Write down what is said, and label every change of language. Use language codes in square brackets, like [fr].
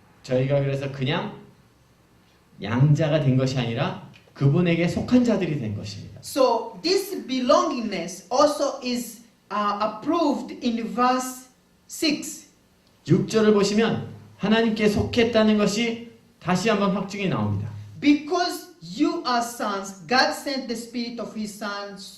[ko] 저희가 그래서 그냥 양자가 된 것이 아니라 그분에게 속한 자들이 된 것입니다. [en] So this belongingness also is approved in verse 6. [ko] 6절을 보시면 하나님께 속했다는 것이 다시 한번 확증이 나옵니다. [en] Because you are sons, God sent the Spirit of His Son.